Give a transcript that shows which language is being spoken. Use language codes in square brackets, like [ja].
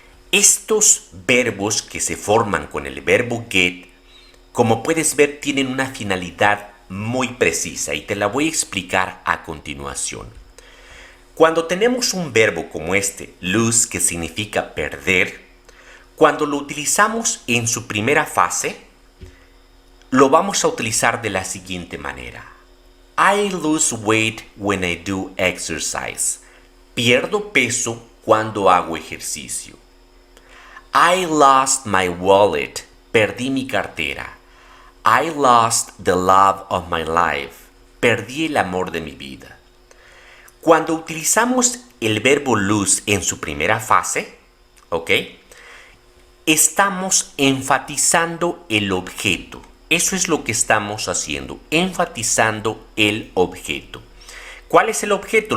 [es] Estos verbos que se forman con el verbo get, como puedes ver, tienen una finalidad muy precisa y te la voy a explicar a continuación. Cuando tenemos un verbo como este, lose, que significa perder, cuando lo utilizamos en su primera fase, lo vamos a utilizar de la siguiente manera. [en] I lose weight when I do exercise. [es] Pierdo peso cuando hago ejercicio. [en] I lost my wallet. [es] Perdí mi cartera. [en] I lost the love of my life. [es] Perdí el amor de mi vida. Cuando utilizamos el verbo lose en su primera fase, ¿ok? Estamos enfatizando el objeto. Eso es lo que estamos haciendo, enfatizando el objeto. ¿Cuál es el objeto?